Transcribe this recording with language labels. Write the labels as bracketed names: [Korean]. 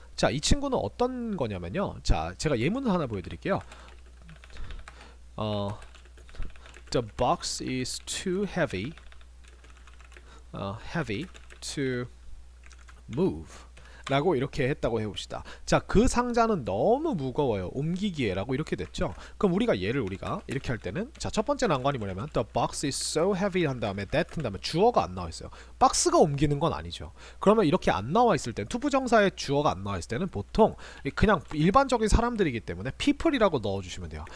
[Korean] 자, 이 친구는 어떤 거냐면요, 자, 제가 예문을 하나 보여드릴게요. [English] The box is too heavy to move [Korean] 라고 이렇게 했다고 해봅시다. 자, 그 상자는 너무 무거워요. 옮기기에 라고 이렇게 됐죠. 그럼 우리가 얘를 우리가 이렇게 할 때는, 자, 첫 번째 난관이 뭐냐면 [English] The box is so heavy [Korean] 한 다음에 that 한 다음에 주어가 안 나와 있어요. 박스가 옮기는 건 아니죠. 그러면 이렇게 안 나와 있을 때는, 투부정사에 주어가 안 나와 있을 때는 보통 그냥 일반적인 사람들이기 때문에 people이라고 넣어주시면 돼요.